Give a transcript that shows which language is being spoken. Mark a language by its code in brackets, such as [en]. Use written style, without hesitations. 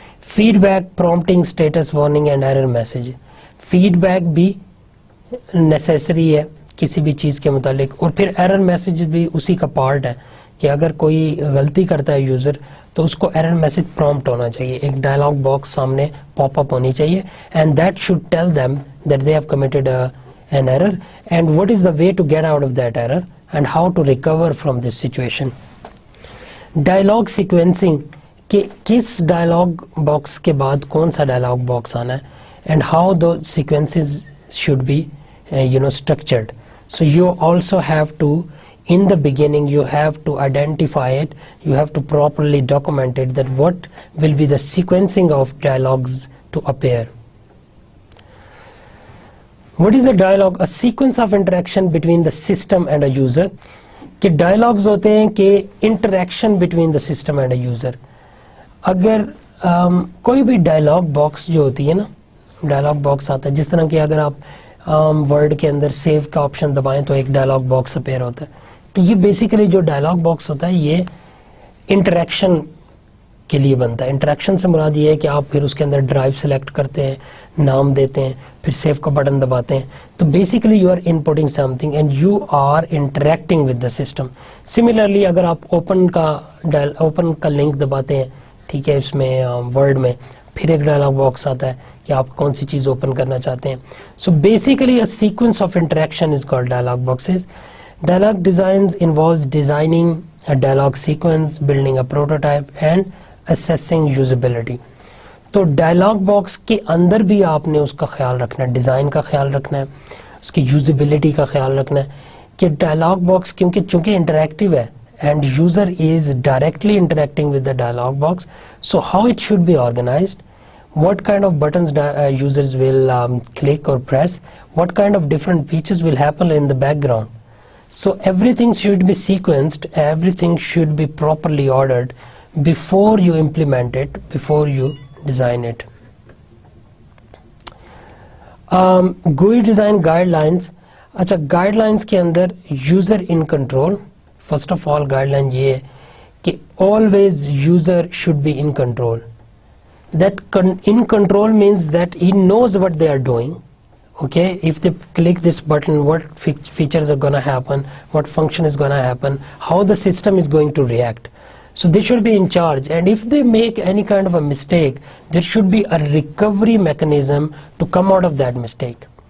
[ur] Feed back, prompting, status warning and error message. Feed back بھی necessary ہے کسی بھی چیز کے متعلق, اور پھر ایرر میسج بھی اسی کا پارٹ ہے کہ اگر کوئی غلطی کرتا ہے یوزر تو اس کو ایرر میسج پرومپٹ ہونا چاہیے, ایک ڈائلاگ باکس سامنے پاپ اپ ہونی چاہیے, [en] and that should tell them that they have committed an error [ur] and [en] what is the way to get out of that error and how to recover from this situation. [ur] Dialogue sequencing, کہ کس dialogue box کے بعد کون سا dialogue box آنا ہے, [en] And how do sequences should be structured. So you also have to, in the beginning you have to identify it, you have to properly document it, that what will be the sequencing of dialogues to appear. What is a dialogue? A sequence of interaction between the system and a user. [ur] کہ dialogues ہوتے ہیں کہ [en] Interaction between the system and a user. [ur] اگر کوئی بھی dialogue box جو ہوتی ہے نا, ڈائلاگ باکس آتا ہے جس طرح کہ اگر آپ ورڈ کے اندر سیو کا آپشن دبائیں تو ایک ڈائلاگ باکس اپیئر ہوتا ہے. تو یہ بیسیکلی جو ڈائلاگ باکس ہوتا ہے یہ انٹریکشن کے لیے بنتا ہے. انٹریکشن سے مراد یہ ہے کہ آپ پھر اس کے اندر ڈرائیو سلیکٹ کرتے ہیں, نام دیتے ہیں, پھر سیو کا بٹن دباتے ہیں. [en] تو basically you are inputting something and you are interacting with the system. [ur] Similarly اگر آپ اوپن کا لنک دباتے ہیں, ٹھیک ہے, اس میں ورڈ میں, پھر ایک ڈائلاگ باکس آتا ہے کہ آپ کون سی چیز اوپن کرنا چاہتے ہیں. [en] So basically a sequence of interaction is called dialogue boxes. Dialog designs involves designing a dialog sequence, building a prototype and assessing usability. [ur] تو ڈائلاگ باکس کے اندر بھی آپ نے اس کا خیال رکھنا ہے, ڈیزائن کا خیال رکھنا ہے, اس کی یوزیبلٹی کا خیال رکھنا ہے کہ ڈائلاگ باکس کیونکہ چونکہ انٹریکٹیو ہے [en] And user is directly interacting with the dialogue box, so how it should be organised, what kind of buttons users will click or press, what kind of different features will happen in the background. So everything should be sequenced, everything should be properly ordered before you implement it, before you design it. GUI design guidelines. [ur] اچھا, guide lines کے اندر user in control. First of all guide line یہ ہے کہ [en] always user should be in control. That in control means that he knows what they are doing. Okay, if they click this button, what features are going to happen, what function is going to happen, how the system is going to react. So they should be in charge, and if they make any kind of a mistake, there should be a recovery mechanism to come out of that mistake.